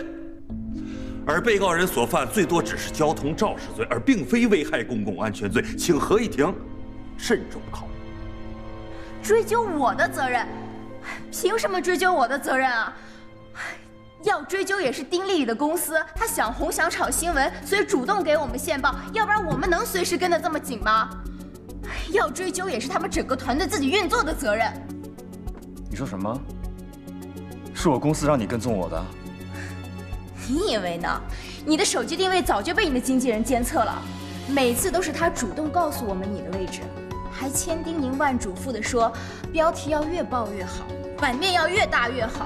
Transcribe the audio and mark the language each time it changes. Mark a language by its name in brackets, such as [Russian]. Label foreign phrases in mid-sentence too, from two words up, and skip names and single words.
[Chinese] 而被告人所犯最多只是交通肇事罪，而並非危害公共安全罪，請合議庭慎重考慮。追究我的責任？憑什麼追究我的責任啊？要追究也是丁麗麗的公司，她想紅想炒新聞，所以主動給我們線報，要不然我們能隨時跟得這麼緊嗎？要追究也是他們整個團隊自己運作的責任。你說什麼？是我公司讓你跟蹤我的？你以為呢？你的手機定位早就被你的經紀人監測了，每次都是他主動告訴我們你的位置，還千叮嚀萬囑咐的說，標題要越爆越好，版面要越大越好。